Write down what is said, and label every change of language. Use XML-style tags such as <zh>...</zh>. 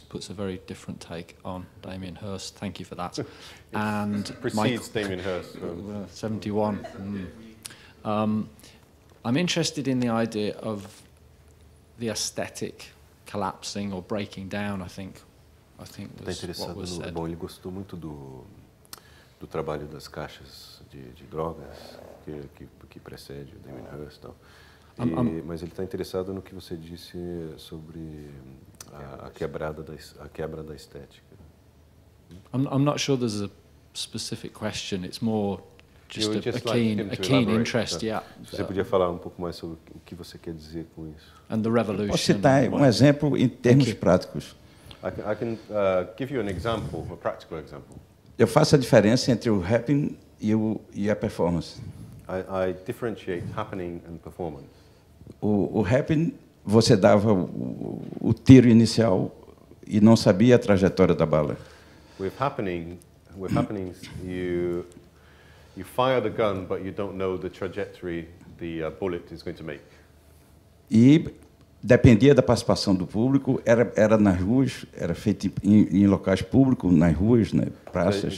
<en>Puts a very different take on Damien Hirst. Thank you for that. And precedes Damien Hirst. 71. I'm interested in the idea of the aesthetic collapsing or breaking down, I think was what was said.</en> <pt>Bom, ele gostou muito do trabalho das caixas de drogas que precede o Damien Hirst, tal. Mas ele está interessado no que você disse sobre a quebra da estética.</pt> <en>I'm not sure there's a specific question. It's more just a keen interest. Yeah.</en> <pt>Você podia falar um pouco mais sobre o que você quer dizer com isso?</pt> <en>And the revolution.</en> <pt>Posso citar um exemplo em termos práticos.</pt> <en>I can give you an example, a practical example.</en> <pt>Eu faço a diferença entre o happening e a performance.</pt> <en>I differentiate happening and performance.</en> <pt>O happening, você dava o tiro inicial e não sabia a trajetória da bala.</pt> <en>With happenings, you fire the gun, but you don't know the trajectory the bullet is going to make.</en> <pt>E dependia da participação do público, era nas ruas, era feito em locais públicos, nas ruas, né, praças.</pt>